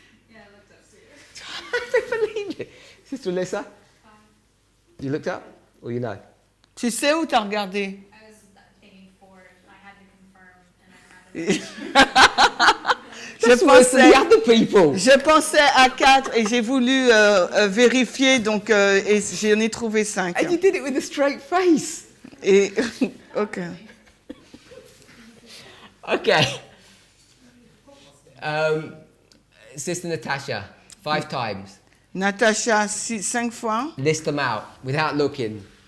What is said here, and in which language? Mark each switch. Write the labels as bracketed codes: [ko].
[en] Yeah, I looked up too. I don't believe it. Sister Alyssa? You looked up? Or you know? [fr] Tu sais où t'as regardé? [en] I was thinking 4. I had to confirm, and I had Just worse than the other people. [fr] Je pensais à 4 et j'ai voulu vérifier, donc et j'en ai trouvé 5. [en] And you did it with a straight face. [fr] Et ok. [en] Okay. Sister Natasha, 5 times. [fr] Natacha, 5 fois. [en] List them out without looking.